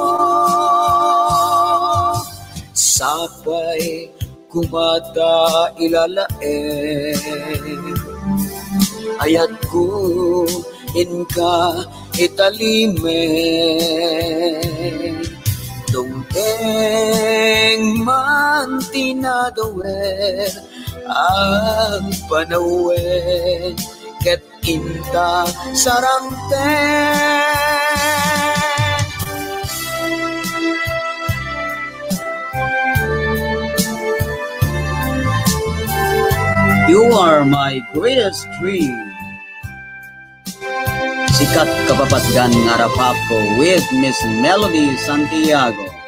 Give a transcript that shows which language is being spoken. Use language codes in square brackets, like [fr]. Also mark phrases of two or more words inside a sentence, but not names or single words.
[ilo] Sapay kumata ilalaeng, ayat ko inka italime, Dungteng man tinadawer ang panawen ket inta sarangten. [en] You are my greatest dream. [ilo] Sikat Kapapatgan Ngarapap Ko with Miss Melody Santiago.